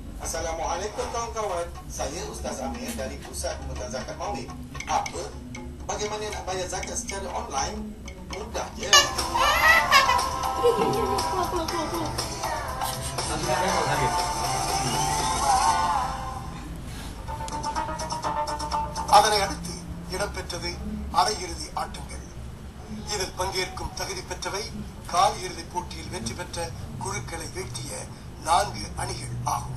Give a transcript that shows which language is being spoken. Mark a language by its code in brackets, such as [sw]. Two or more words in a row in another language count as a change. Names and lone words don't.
[ms] Assalamualaikum kawan-kawan. Saya Ustaz Amir dari Pusat Pemutan Zakat Mawid. Apa? bagaimana nak bayar zakat secara online? Mudah je. [ta] அதனை அடுத்து இடம்பெற்றது அரையிறுதி ஆட்டங்கள். இதில் பங்கேற்கும் தகுதி பெற்றவை கால் இறுதி போட்டியில் வெற்றி பெற்ற குழுக்களை வீழ்த்திய 4 அணிகள் ஆகும்.